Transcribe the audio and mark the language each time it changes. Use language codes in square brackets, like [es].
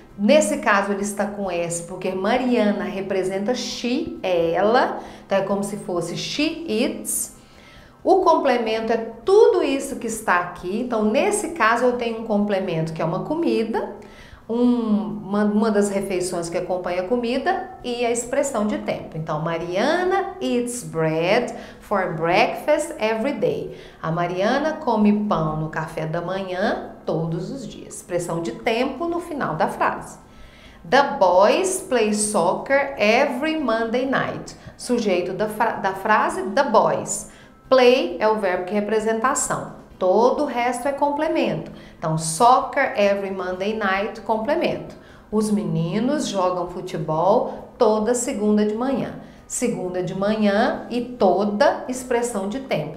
[pt] Nesse caso, ele está com S porque Mariana representa she, é ela. Então, é como se fosse she eats. O complemento é tudo isso que está aqui. Então, nesse caso, eu tenho um complemento que é uma comida, uma das refeições que acompanha a comida e a expressão de tempo. [en] Então, Mariana eats bread for breakfast every day. [pt] A Mariana come pão no café da manhã todos os dias. Expressão de tempo no final da frase. [en] The boys play soccer every Monday night. [pt] Sujeito da frase, the boys. Play é o verbo que é representação. Todo o resto é complemento. Então, [en] soccer every Monday night, [pt] complemento. Os meninos jogam futebol toda segunda de manhã. Segunda de manhã e toda expressão de tempo.